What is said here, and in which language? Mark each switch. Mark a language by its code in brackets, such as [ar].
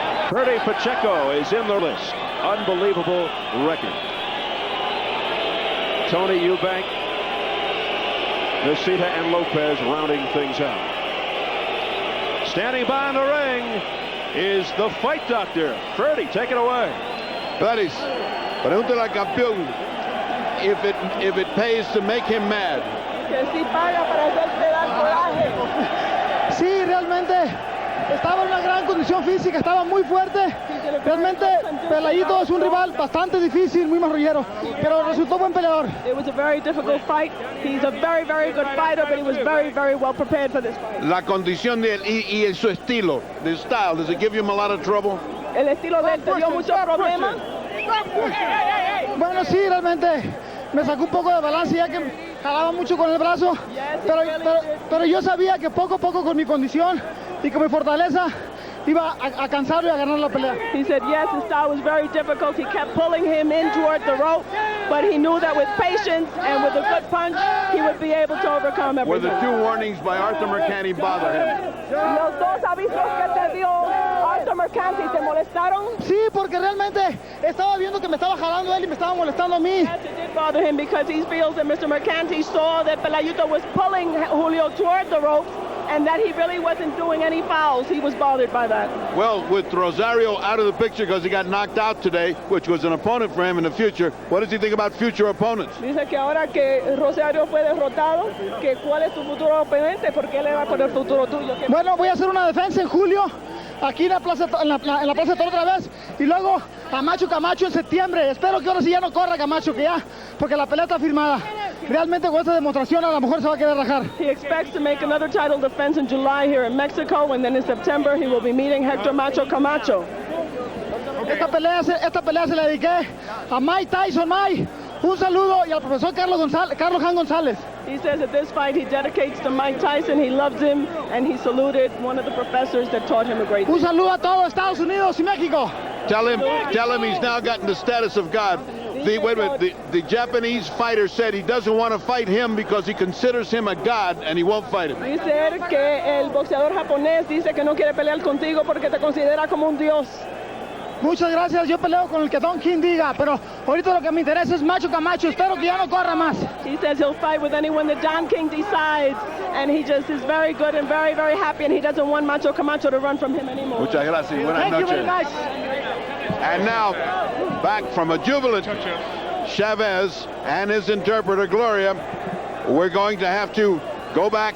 [en] Ferdy Pacheco is in the list. Unbelievable record. Tony Eubank, Nocita, and Lopez rounding things out. Standing by in the ring is the fight doctor. Ferdy, take it away. Buddies, [es] pregúntale al campeón [en] if it pays to make him mad. [es] Que si paga para hacerte dar coraje. Sí, realmente estaba en una gran condición física, estaba muy fuerte. Realmente Pelayito es un rival bastante difícil, muy marrullero, pero resultó buen peleador. [en] It was a very difficult fight. He's a very, very good fighter, but he was very, very well prepared for this fight. [es] La condición de él y su estilo, [en] the style, does it give him a lot of trouble? [es] El estilo de él te dio muchos problemas. Bueno, sí, realmente me sacó un poco de balance ya que jalaba mucho con el brazo, pero yo sabía que poco a poco con mi condición y con mi fortaleza iba a cansarlo y a ganar la pelea. [en] He said yes, his style was very difficult. He kept pulling him in toward the rope, but he knew that with patience and with a good punch, he would be able to overcome Were everything. the two warnings by Arthur Mercante bother him? [es] Los dos avisos que te dio Arthur Mercante, ¿te molestaron? Sí, porque realmente estaba viendo que me estaba jalando él y me estaba molestando a mí. [en] Yes, it did bother him because he feels that Mr. Mercante saw that Pelayito was pulling Julio toward the ropes and that he really wasn't doing any fouls. He was bothered by that. Well, with Rosario out of the picture because he got knocked out today, which was an opponent for him in the future, what does he think about future opponents? [es] Dice que ahora que Rosario fue derrotado, que cuál es tu futuro oponente, porque él le va con el futuro tuyo. Bueno, voy a hacer una defensa en julio, aquí en la plaza de Toro otra vez, y luego a Macho Camacho en septiembre. Espero que ahora sí ya no corra Camacho, que ya, porque la pelea está firmada. Realmente con esta demostración a lo mejor se va a querer rajar. [en] He expects to make another title defense in July here in Mexico, and then in September he will be meeting Hector Macho Camacho. [es] Esta pelea se la dediqué a Mike Tyson. Mike, un saludo, y al profesor Carlos Jan González. [en] He says that this fight he dedicates to Mike Tyson. He loves him, and he saluted one of the professors that taught him a great [es] Un [en] deal. [es] saludo a todos Estados Unidos y México. [en] Tell him he's now gotten the status of God. The Japanese fighter said he doesn't want to fight him because he considers him a god and he won't fight him. [es] Dice que el boxeador japonés dice que no quiere pelear contigo porque te considera como un dios. Muchas gracias, yo peleo con el que Don King diga, pero ahorita lo que me interesa es Macho Camacho. Espero que ya no corra más. [en] He says he'll fight with anyone that Don King decides, and he just is very good and very, very happy, and he doesn't want Macho Camacho to run from him anymore. [es] Muchas gracias. Buenas [en] Thank you very [es] noches. [en] much. And now, back from a jubilant Chavez and his interpreter, Gloria, we're going to have to go back